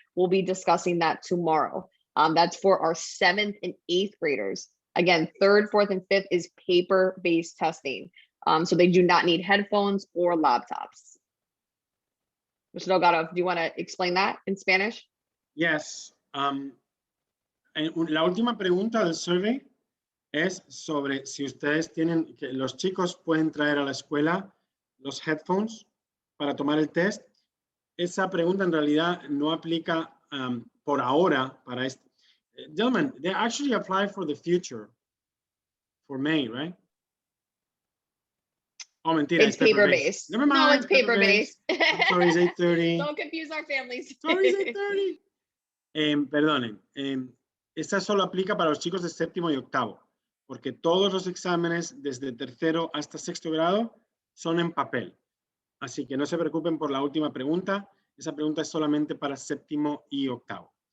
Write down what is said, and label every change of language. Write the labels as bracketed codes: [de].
[en] We'll be discussing that tomorrow. That's for our 7th and 8th graders. Again, 3rd, 4th, and 5th is paper-based testing. So they do not need headphones or laptops. Mr. Delgado, do you want to explain that in Spanish? Yes. [es] La última pregunta del survey es sobre si ustedes tienen, que los chicos pueden traer a la escuela los headphones para tomar el test. Esa pregunta en realidad no aplica por ahora para este. [en] Gentlemen, they actually apply for the future, for May, right? [es] Oh, mentira, [en] It's paper-based. Never mind. No, it's paper-based. Sorry, it's 8:30. Don't confuse our families. Sorry, it's 8:30. [es] Perdonen, esta solo aplica para los chicos de 7º y 8º, porque todos los exámenes desde 3º hasta 6º grado son en papel. Así que no se preocupen por la última pregunta. Esa pregunta es solamente para 7º y 8º.